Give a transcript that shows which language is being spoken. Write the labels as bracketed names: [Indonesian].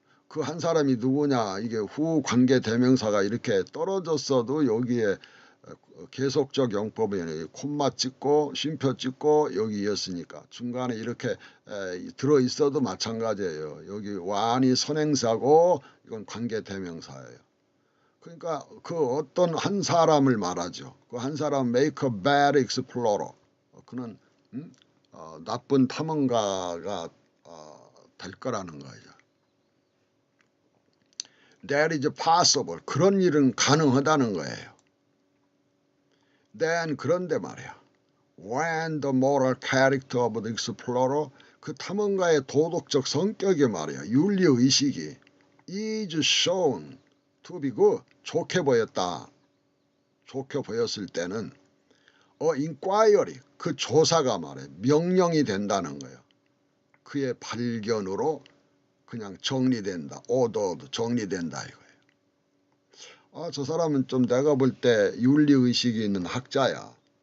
[Korean] 그 한 사람이 누구냐. 이게 후 관계 대명사가 이렇게 떨어졌어도 여기에 계속적 영법이 콤마 찍고 쉼표 찍고 여기 이었으니까 중간에 이렇게 들어있어도 마찬가지예요. 여기 완이 선행사고 이건 관계 대명사예요. 그러니까 그 어떤 한 사람을 말하죠. 그 한 사람 [English] make a bad explorer. [Korean] 그는 나쁜 탐험가가 될 거라는 거죠. [English] That is possible. [Korean] 그런 일은 가능하다는 거예요. [English] Then [Korean] 그런데 말이야. [English] When the moral character of the explorer, [Korean] 그 탐험가의 도덕적 성격이 말이야. 윤리의식이 [English] is shown to be good. [Korean] 좋게 보였다. 좋게 보였을 때는 inquiry, 그 조사가 말이야. 명령이 된다는 거예요. 그의 발견으로 그냥 정리된다. ordered, 정리된다 이거예요. 저 사람은 좀 내가 볼 때 윤리의식이 있는 학자야.